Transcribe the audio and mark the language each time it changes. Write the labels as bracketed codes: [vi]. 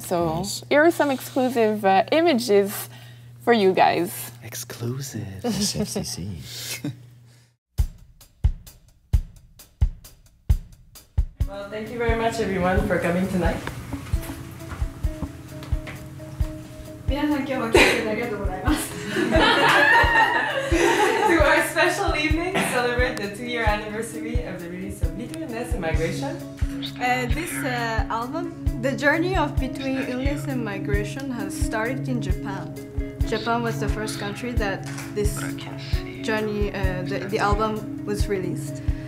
[en] So here are some exclusive images for you guys. Exclusive. SFCC. Well, thank you very much, everyone, for coming tonight. [ja] 皆さん今日は来てくれてありがとうございます。 [en] To our special evening to celebrate the 2-year anniversary of the release of Between Illness and Migration. This album, the journey of Between Illness and Migration, has started in Japan. Japan was the first country that this journey, the album was released.